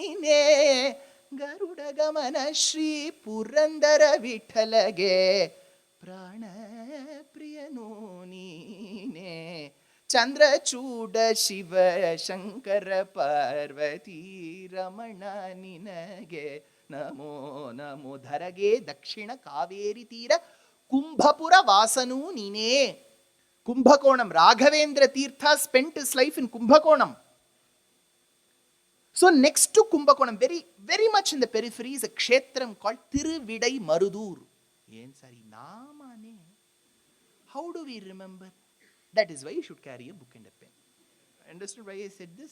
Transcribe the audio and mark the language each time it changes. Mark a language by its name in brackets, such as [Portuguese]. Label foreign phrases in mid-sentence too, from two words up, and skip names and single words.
[Kannada] neene ಗರುಡ ಗಮನ ಶ್ರೀ ಪುರಂದರ ವಿಠಲಗೆ ಪ್ರಾಣ ಪ್ರಿಯನೂ ನೀನೇ ಚಂದ್ರಚೂಡ ಶಿವ ಶಂಕರ ಪಾರ್ವತಿ ರಮಣ ನಿನಗೆ ನಮೋ ನಮೋ ಧರಗೆ ದಕ್ಷಿಣ ಕಾವೇರಿ ತೀರ ಕುಂಭಪುರ ವಾಸನೂ ನೀನೇ. [English] Kumbhakonam. Raghavendra Tirtha spent his life in Kumbhakonam. So next to Kumbhakonam, very, very much in the periphery, is a kshetram called Thiruvidai Marudur. How do we remember? That is why you should carry a book and a pen. Understood why I said this?